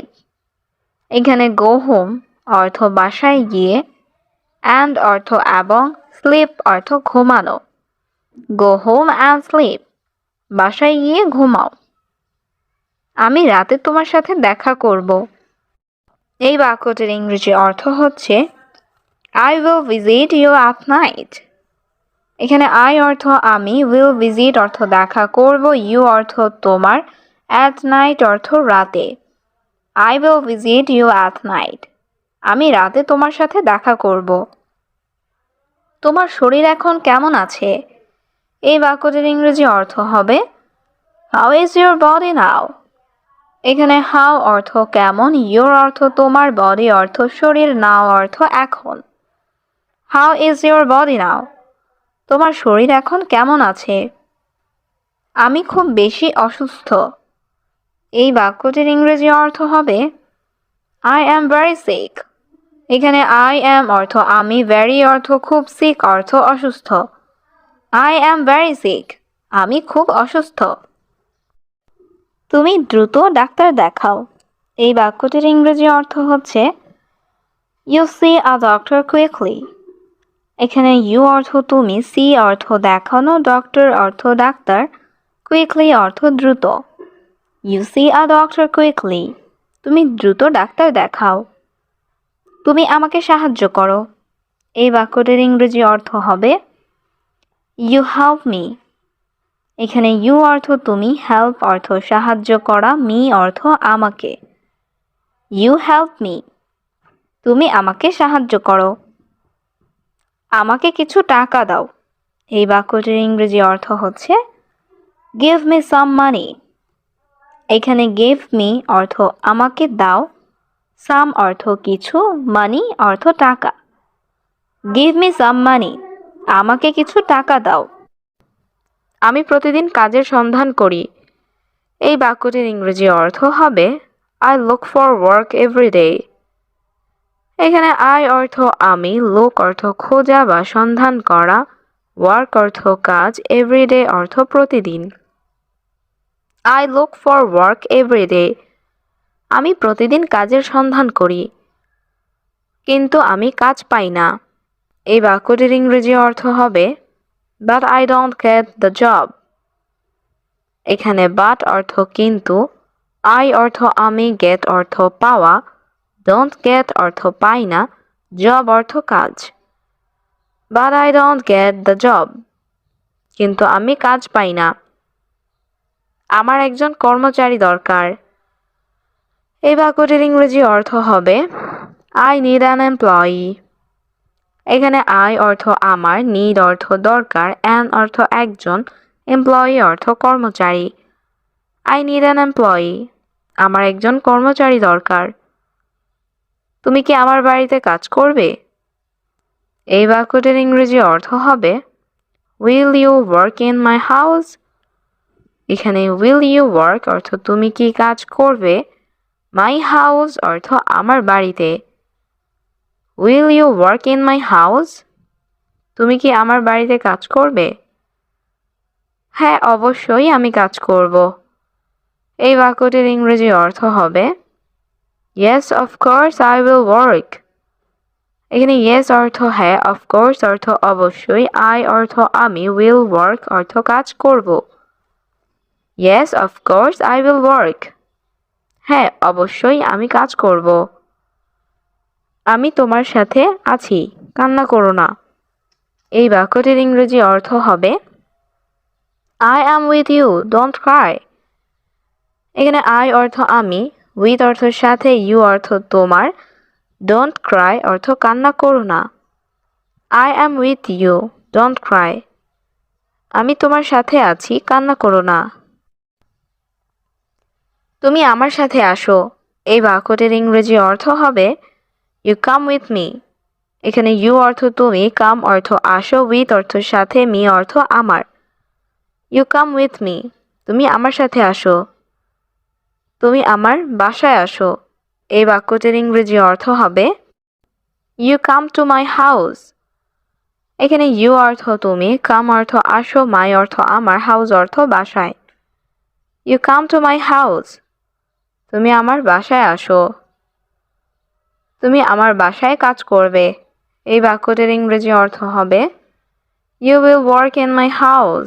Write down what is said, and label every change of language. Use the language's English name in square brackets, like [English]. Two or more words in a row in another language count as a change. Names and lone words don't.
[Bangla] এখানে [English] go home [Bangla] অর্থ বাসায় গিয়ে, অ্যান্ড অর্থ এবং, স্লিপ অর্থ ঘুমানো। [English] go home and sleep, [Bangla] বাসায় গিয়ে ঘুমাও। আমি রাতে তোমার সাথে দেখা করব। এই বাক্যটির ইংরেজি অর্থ হচ্ছে [English] I will visit you at night. [Bangla] এখানে I অর্থ আমি, [English] will visit [Bangla] অর্থ দেখা করব, you অর্থ তোমার, [English] at night [Bangla] অর্থ রাতে। [English] I will visit you at night. [Bangla] আমি রাতে তোমার সাথে দেখা করব। তোমার শরীর এখন কেমন আছে? এই বাক্যটির ইংরেজি অর্থ হবে [English] How is your body now? [Bangla] এখানে how অর্থ কেমন, your অর্থ তোমার, body অর্থ শরীর, now অর্থ এখন। [English] How is your body now? [Bangla] তোমার শরীর এখন কেমন আছে? আমি খুব বেশি অসুস্থ। এই বাক্যটির ইংরেজি অর্থ হবে [English] I am very sick. [Bangla] এখানে [English] I am [Bangla] অর্থ আমি, very অর্থ খুব, sick অর্থ অসুস্থ। [English] I am very sick. [Bangla] আমি খুব অসুস্থ। তুমি দ্রুত ডাক্তার দেখাও। এই বাক্যটির ইংরেজি অর্থ হচ্ছে [English] You see a doctor quickly. [Bangla] এখানে you অর্থ তুমি, see অর্থ দেখানো, doctor অর্থ ডাক্তার, quickly অর্থ দ্রুত। [English] You see a doctor quickly. [Bangla] তুমি দ্রুত ডাক্তার দেখাও। তুমি আমাকে সাহায্য করো। এই বাক্যটির ইংরেজি অর্থ হবে [English] You help me. [Bangla] এখানে you অর্থ তুমি, help অর্থ সাহায্য করা, me অর্থ আমাকে। [English] You help me. [Bangla] তুমি আমাকে সাহায্য করো। আমাকে কিছু টাকা দাও। এই বাক্যটির ইংরেজি অর্থ হচ্ছে [English] Give me some money. [Bangla] এখানে [English] give me [Bangla] অর্থ আমাকে দাও, some অর্থ কিছু, money অর্থ টাকা। [English] Give me some money. [Bangla] আমাকে কিছু টাকা দাও। আমি প্রতিদিন কাজের সন্ধান করি। এই বাক্যটির ইংরেজি অর্থ হবে [English] I look for work every day. [Bangla] এখানে I অর্থ আমি, look অর্থ খোঁজা বা সন্ধান করা, work অর্থ কাজ, everyday অর্থ প্রতিদিন। [English] I look for work every day. [Bangla] আমি প্রতিদিন কাজের সন্ধান করি, কিন্তু আমি কাজ পাই না। এই বাক্যটির ইংরেজি অর্থ হবে [English] But I don't get the job. [Bangla] এখানে but অর্থ কিন্তু, I অর্থ আমি, get অর্থ পাওয়া, [English] don't get [Bangla] অর্থ পাই না, job অর্থ কাজ। [English] But I don't get the job. [Bangla] কিন্তু আমি কাজ পাই না। আমার একজন কর্মচারী দরকার। এই বাক্যটির ইংরেজি অর্থ হবে [English] I need an employee. [Bangla] এখানে I অর্থ আমার, need অর্থ দরকার, an অর্থ একজন, employee অর্থ কর্মচারী। [English] I need an employee. [Bangla] আমার একজন কর্মচারী দরকার। তুমি কি আমার বাড়িতে কাজ করবে? এই বাক্যটির ইংরেজি অর্থ হবে [English] Will you work in my house? [Bangla] এখানে [English] will you work [Bangla] অর্থ তুমি কি কাজ করবে, [English] my house [Bangla] অর্থ আমার বাড়িতে। [English] Will you work in my house? [Bangla] তুমি কি আমার বাড়িতে কাজ করবে? হ্যাঁ, অবশ্যই আমি কাজ করব। এই বাক্যটির ইংরেজি অর্থ হবে [English] Yes, of course I will work. [Bangla] এখানে yes অর্থ হ্যাঁ, [English] of course [Bangla] অর্থ অবশ্যই, I অর্থ আমি, [English] will work [Bangla] অর্থ কাজ করব। [English] Yes, of course I will work. [Bangla] হ্যাঁ, অবশ্যই আমি কাজ করব। আমি তোমার সাথে আছি, কান্না করো না। এই বাক্যটির ইংরেজি অর্থ হবে [English] I am with you, don't cry. [Bangla] এখানে I অর্থ আমি, with অর্থ সাথে, you অর্থ তোমার, [English] don't cry [Bangla] অর্থ কান্না করো না। [English] I am with you, don't cry. [Bangla] আমি তোমার সাথে আছি, কান্না করো না। তুমি আমার সাথে আসো। এই বাক্যটির ইংরেজি অর্থ হবে [English] You come with me. [Bangla] এখানে you অর্থ তুমি, come অর্থ আসো, with অর্থ সাথে, me অর্থ আমার। [English] You come with me. [Bangla] তুমি আমার সাথে আসো। তুমি আমার বাসায় আসো। এই বাক্যটির ইংরেজি অর্থ হবে [English] You come to my house. [Bangla] এখানে you অর্থ তুমি, come অর্থ আসো, my অর্থ আমার, house অর্থ বাসায়। [English] You come to my house. [Bangla] তুমি আমার বাসায় আসো। তুমি আমার বাসায় কাজ করবে। এই বাক্যটির ইংরেজি অর্থ হবে [English] You will work in my house.